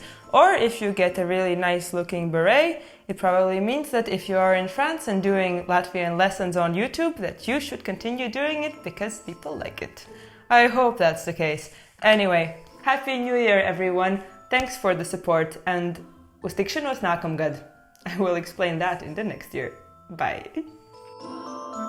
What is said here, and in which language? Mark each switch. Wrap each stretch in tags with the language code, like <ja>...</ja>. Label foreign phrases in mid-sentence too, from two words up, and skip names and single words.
<en>Or if you get a really nice looking beret, it probably means that if you are in France and doing Latvian lessons on YouTube, that you should continue doing it because people like it. I hope that's the case. Anyway, Happy New Year everyone! Thanks for the support, and</en> <lv>uz tikšanos nākamgad.</lv> <en>I will explain that in the next year. Bye!</en>